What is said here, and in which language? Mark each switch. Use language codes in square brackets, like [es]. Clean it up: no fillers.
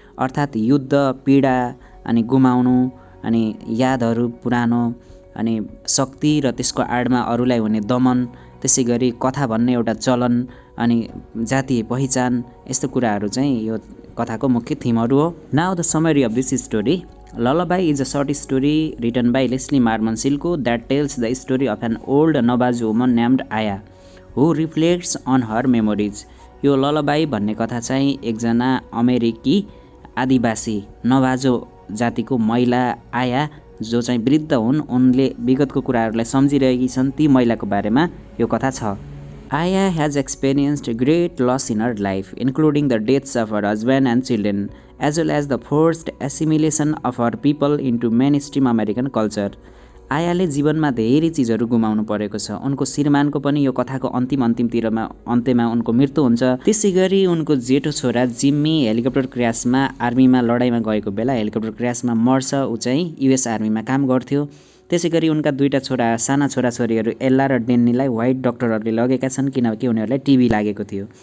[ne] अर्थात् युद्ध, पीडा अनि गुमाउनु अनि यादहरू पुरानो अनि शक्ति र त्यसको आडमा अरूलाई हुने दमन, त्यसै गरी कथा भन्ने एउटा चलन अनि जातीय पहिचान यस्तो कुराहरू चाहिँ यो कथाको मुख्य थिमहरू हो। [en] Now the summary of this story. Lullaby is a short story written by LM Silko that tells the story of an old Navajo woman named Anaya who reflects on her memories. [ne] यो ललबाई भन्ने कथा चाहिँ एकजना अमेरिकी आदिवासी Navajo जातिको महिला आया जो चाहिँ वृद्ध हुन्, उनले विगतको कुराहरूलाई सम्झिरहेकी छन्, ती महिलाको बारेमा यो कथा छ। [en] Anaya has experienced great loss in her life, including the deaths of her husband and children, as well as the forced assimilation of her people into mainstream American culture. [ne] आयाले जीवनमा धेरै चिजहरू गुमाउनु परेको छ। उनको श्रीमानको पनि यो कथाको अन्त्यमा उनको मृत्यु हुन्छ। त्यसैगरी उनको जेठो छोरा जिम्मी हेलिकप्टर क्र्यासमा आर्मीमा लडाइँमा गएको बेला हेलिकप्टर क्र्यासमा मर्छ। ऊ चाहिँ युएस आर्मीमा काम गर्थ्यो। त्यसैगरी उनका दुईटा साना छोराछोरीहरू एल्ला र डेन्नीलाई व्हाइट डक्टरहरूले लगेका छन् किनकि उनीहरूलाई टिबी लागेको थियो।